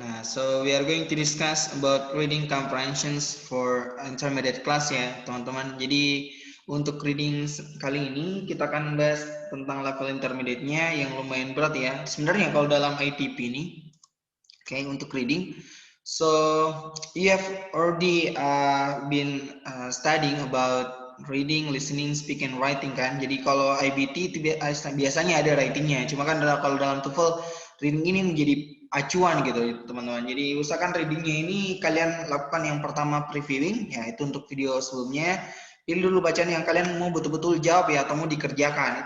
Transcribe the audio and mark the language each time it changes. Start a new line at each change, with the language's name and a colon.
English: Nah, so we are going to discuss about reading comprehensions for intermediate class
Indonesian: ya, teman-teman. Jadi untuk reading kali ini kita akan bahas tentang level intermediate-nya yang lumayan berat ya. Sebenarnya kalau dalam ITP ini, untuk reading.
English: So you have already been studying about reading, listening, speaking, writing kan.
Indonesian: Jadi kalau IBT itu biasanya ada writingnya. Cuma kan kalau dalam TOEFL reading ini menjadi acuan gitu teman-teman. Jadi usahakan readingnya ini kalian lakukan yang pertama previewing, ya itu untuk video sebelumnya. Pilih dulu bacaan yang kalian mau betul-betul jawab ya atau mau dikerjakan.